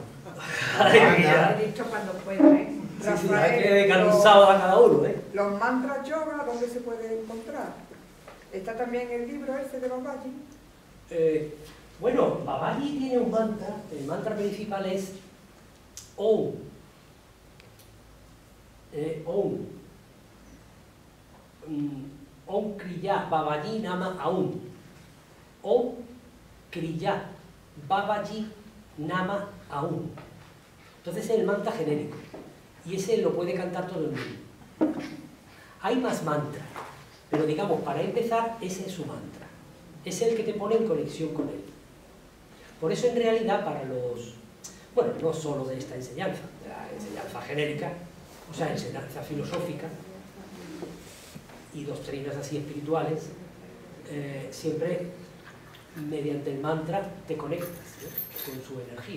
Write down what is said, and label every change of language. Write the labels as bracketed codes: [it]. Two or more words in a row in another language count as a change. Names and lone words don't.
[es] He dicho cuando pueda, ¿eh? Sí, hay que dedicar un sábado a cada uno, ¿eh? Los mantras yoga, ¿dónde se puede encontrar? ¿Está también el libro ese de Babaji? Bueno, Babaji tiene un mantra. El mantra principal es Om. Om. [sa] Om Kriya Babaji Nama Aum. Om Kriya Babaji Nama Aum. [es] Entonces es el mantra genérico. Y ese lo puede cantar todo el mundo. Hay más mantras, pero digamos, para empezar, ese es su mantra. Es el que te pone en conexión con él. Por eso en realidad para los... Bueno, no solo de esta enseñanza, de la enseñanza genérica, o sea, enseñanza filosófica y doctrinas así espirituales, siempre mediante el mantra te conectas, ¿no?, con su energía.